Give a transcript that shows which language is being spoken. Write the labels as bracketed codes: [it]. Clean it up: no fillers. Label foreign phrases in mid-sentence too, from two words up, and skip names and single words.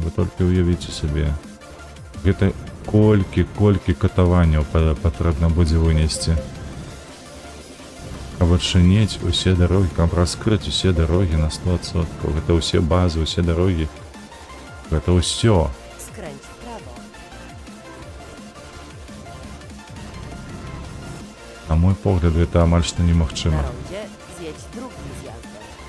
[be] Вы толькі ўявіце сабе. Гэта колькі катаванняў патрэбна будзе вынесці. Каб адчыніць усе дарогі, каб раскрыць усе дарогі на 100%. Гэта ўсе базы, усе дарогі. Гэта ўсё. [pl] Skręć w prawo. [be] На мой погляд, гэта амаль што [pl] Na [be] немагчыма. [pl] rondzie zjedź drugim zjazdem.